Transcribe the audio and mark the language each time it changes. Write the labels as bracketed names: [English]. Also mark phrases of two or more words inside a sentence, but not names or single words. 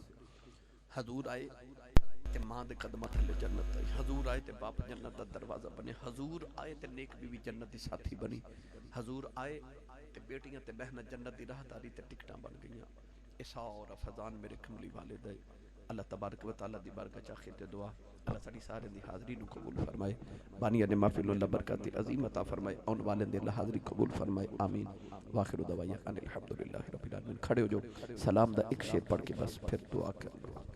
[Punjabi] حضور آئے تے ماں دے قدماں تھلے جنت آئی، حضور آئے تے باپ جنت دا دروازہ بنے، حضور آئے تے نیک بیوی جنت دی ساتھی بنی، حضور آئے تے بیٹیاں تے بہناں جنت دی راہداری تے ٹکٹاں بن گئیاں. یہ سارا فیضان میرے کملی والے دا [Arabic] الله تبارك وتعالى [Punjabi] دی بارگاہ چ آخر تے دعا اللہ ساڈی سارے دی حاضری نوں قبول فرمائے، بانیاں نے محفل اللہ برکت عظیم عطا فرمائے، آنے والے دی اللہ حاضری قبول فرمائے. आमीन। [Arabic] وآخر دعوانا أن الحمد لله رب العالمين. [Punjabi] کھڑے ہو جاؤ، سلام دا اک شعر پڑھ کے بس پھر دعا کر لو.